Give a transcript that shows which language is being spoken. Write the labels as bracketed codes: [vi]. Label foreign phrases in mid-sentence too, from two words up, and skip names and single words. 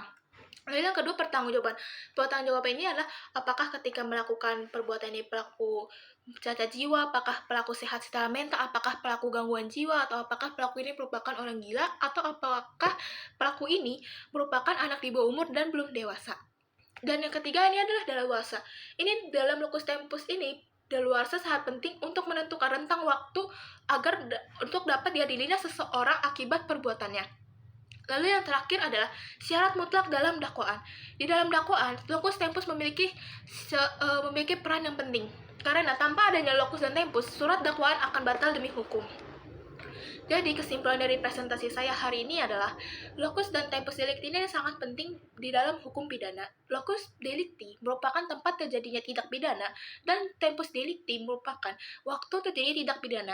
[id] Lalu yang kedua, pertanggungjawaban. Pertanggungjawaban ini adalah apakah ketika melakukan perbuatan ini pelaku cacat jiwa, apakah pelaku sehat secara mental, apakah pelaku gangguan jiwa, atau apakah pelaku ini merupakan orang gila, atau apakah pelaku ini merupakan anak di bawah umur dan belum dewasa. Dan yang ketiga ini adalah daluarsa. Ini dalam [la] locus tempus [id] ini, daluarsa sangat penting untuk menentukan rentang waktu agar untuk dapat diadilinya seseorang akibat perbuatannya. Lalu yang terakhir adalah syarat mutlak dalam dakwaan. Di dalam dakwaan, [la] locus tempus [id] memiliki peran yang penting. Karena tanpa adanya locus dan tempus, surat dakwaan akan batal demi hukum. Jadi kesimpulan dari presentasi saya hari ini adalah locus dan [la] tempus delicti [id] ini sangat penting di dalam hukum pidana. [la] Locus delicti [id] merupakan tempat terjadinya tindak pidana dan [la] tempus delicti [id] merupakan waktu terjadinya tindak pidana.